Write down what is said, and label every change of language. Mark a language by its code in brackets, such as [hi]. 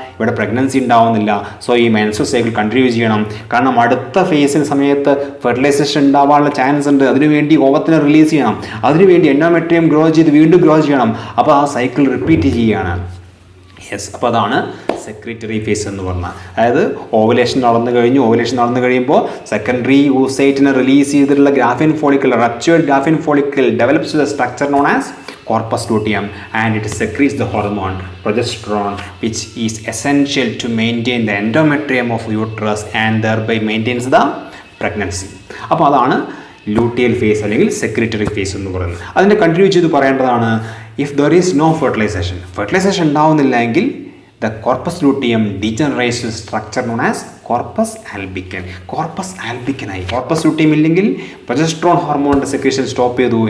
[ml] ഇവിടെ പ്രഗ്നൻസി ഉണ്ടാവുന്നില്ല. സോ ഈ മെൻസ്ട്രൽ സൈക്കിൾ കണ്ടിന്യൂ ചെയ്യണം. കാരണം അടുത്ത ഫേസിന് സമയത്ത് ഫെർട്ടിലൈസേഷൻ ഉണ്ടാവാനുള്ള ചാൻസ് ഉണ്ട്. അതിനുവേണ്ടി ഓവത്തിനെ റിലീസ് ചെയ്യണം. അതിനുവേണ്ടി എൻഡോമെട്രിയം വീണ്ടും ഗ്രോ ചെയ്യണം. അപ്പോൾ ആ സൈക്കിൾ റിപ്പീറ്റ് ചെയ്യുകയാണ്. യെസ്, അപ്പോൾ അതാണ് സെക്രട്ടറി ഫേസ് എന്ന് പറഞ്ഞാൽ. അതായത് ഓവുലേഷൻ നടന്നു കഴിയുമ്പോൾ സെക്കൻഡറി oocyte റിലീസ് ചെയ്തിട്ടുള്ള graphene follicle, [en] Ruptured Graafian follicle develops the structure known as corpus luteum and it secretes the hormone progesterone which is essential to maintain the endometrium of uterus and thereby maintains the pregnancy. [ml] അപ്പോൾ അതാണ് luteal face അല്ലെങ്കിൽ secretary face എന്ന് പറയുന്നത്. അതിൻ്റെ continue ചെയ്ത് പറയേണ്ടതാണ്, [en] if there is no fertilisation [ml] ഉണ്ടാവുന്നില്ല എങ്കിൽ [en] the corpus luteum degenerates to structure known as corpus albicans. ആയി. [ml] കോർപ്പസ് ലൂട്ടിയം ഇല്ലെങ്കിൽ പ്രൊജസ്ട്രോൺ ഹോർമോണിൻ്റെ സെക്രീഷൻ സ്റ്റോപ്പ് ചെയ്തു.